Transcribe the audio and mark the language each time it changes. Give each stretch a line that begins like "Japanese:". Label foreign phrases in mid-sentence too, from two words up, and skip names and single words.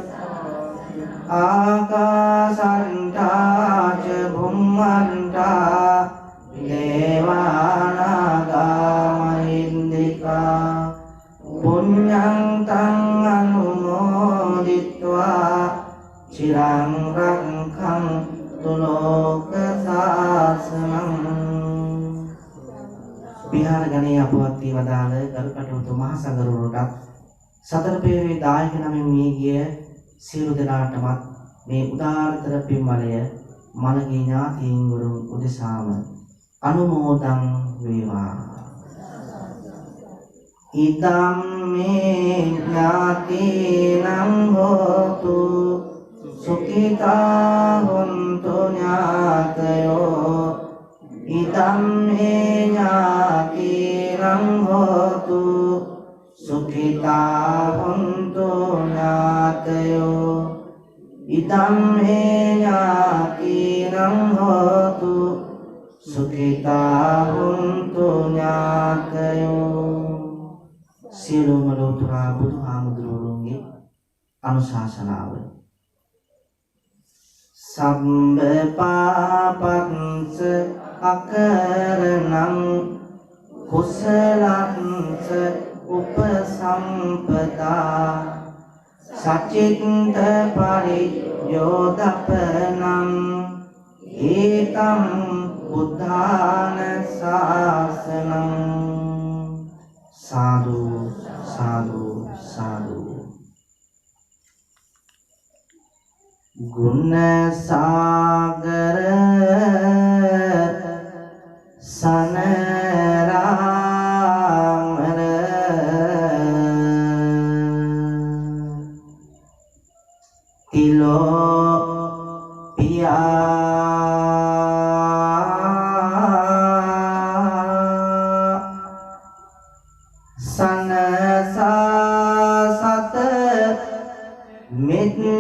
Pali: ආකාසට්ටා ච බුම්මට්ටා දේවානාගා මහිද්దికා පුඤ්ඤං තං අනුමෝදිत्वा චිරං රක්ඛන්තු ලෝක සාසනං
Sinhala: විහාර ගණයේ අපවත් වී වදාළ ගරුකටයුතු මහ සංඝරුවනට සතර පෙරේ දායක නමින් මේ ගිය සියලු දෙනාටමත් මේ උදාාරතර පින්බලය මළගේ ඥාතීන් වරුන් උදෙසාම අනුමෝදන් වේවා
Pali: ඉදම් මේ ඥාතීනං හෝතු සුඛිතා හොන්තු ඥාතයෝ ඉදම් මේ ඥාතීනං හෝතු සුඛිතා ඥාතයෝ ඉදම් මේ ඥාතිනං හෝතු සුඛිතා හුන්තු ඥාතයෝ.
Sinhala: සියලුම ලෝතුරා බුදුහාමුදුරුවන්ගේ අනුශාසනාව.
Pali: සම්බ පාපංච අකරණං කුසලංච උපසම්පදා සචිත්ත පරියෝදපනං ඒතං බුද්ධාන ශාසනං. සාදු සාදු සාදු.
Sinhala: ගුණ සාගර සනරාමර තිලෝ පියා සනසා සත මෙත්